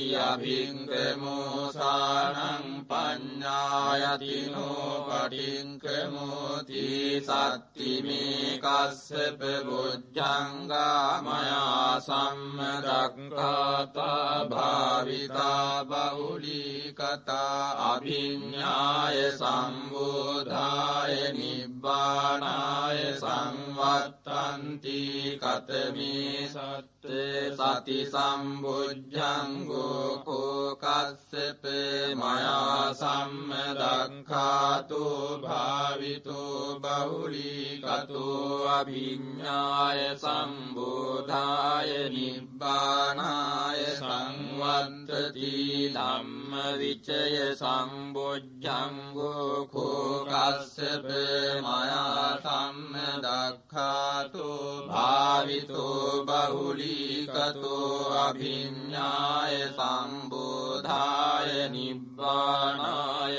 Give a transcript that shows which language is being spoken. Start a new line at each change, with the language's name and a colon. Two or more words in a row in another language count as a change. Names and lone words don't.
Pali: අභික්කමෝසානං පඤ්ඤායතිනෝ පටික්කමෝති සත්තිමේ කස්සප බොජ්ජංගා මයා සම්මදක්ඛාතා භාවිතා බහුලීකතා අභිඤ්ඤාය සම්බෝධාය නිබ්බානාය සංවත්තන්ති කතමේ සති සම්බුද්ධංගෝ කෝකස්සප මයා සම්මදක්ඛාතෝ භාවිතෝ බහුලීකතෝ අභිඤ්ඤාය සම්බෝධාය නිබ්බානාය සංවත්තති ධම්ම විචය සම්බුද්ධංගෝ කෝකස්සප මයා සම්මදක්ඛාතෝ භාවිතෝ බහුලීකතෝ අභිඤ්ඤාය සම්බෝධාය නිබ්බානාය